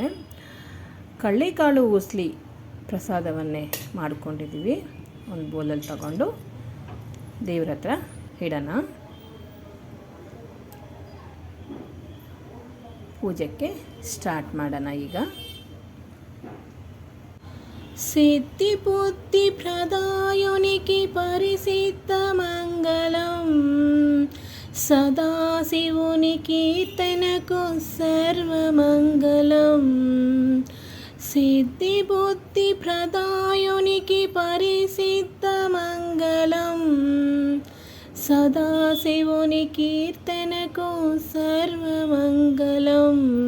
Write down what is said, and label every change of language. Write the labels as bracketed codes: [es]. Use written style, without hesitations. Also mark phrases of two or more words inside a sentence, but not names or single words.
[kn] ಕಳ್ಳೆಕಾಳು ಉಸ್ಲಿ ಪ್ರಸಾದವನ್ನೇ ಮಾಡ್ಕೊಂಡಿದ್ದೀವಿ. ಒಂದು ಬೌಲಲ್ಲಿ ತಗೊಂಡು ದೇವ್ರ ಹತ್ರ ಇಡೋಣ. ಪೂಜೆಗೆ ಸ್ಟಾರ್ಟ್ ಮಾಡೋಣ. ಈಗ [te] సిద్ధి బుద్ధి ప్రదాయునికి పరిసిద్ధ మంగళం సదాశివుని కీర్తనకు సర్వమంగళం సిద్ధి బుద్ధి ప్రదాయునికి పరిసిద్ధ మంగళం సదాశివుని కీర్తనకు సర్వమంగళం